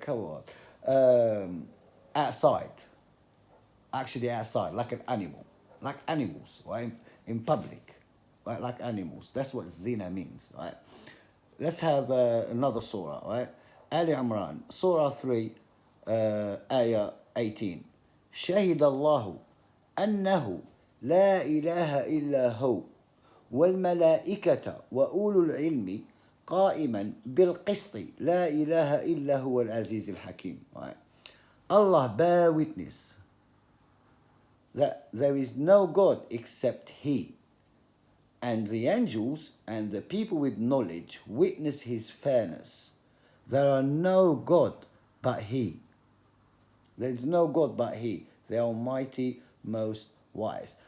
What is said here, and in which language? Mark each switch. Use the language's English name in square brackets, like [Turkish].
[English] Come on. Outside. Actually outside, like an animal. Like animals, right? In public, right? Like animals. That's what zina means, right? let's have another surah, right? Ali Imran, Surah 3, Ayah 18. [Arabic] شهد الله أنه لا إله إلا هو والملائكة وأولو العلم قائما بالقسط لا إله إلا هو العزيز الحكيم. [English] Right? Allah bear witness that there is no God except He, and the angels and the people with knowledge witness His fairness. There are no God but He. There is no God but He, the Almighty, most wise.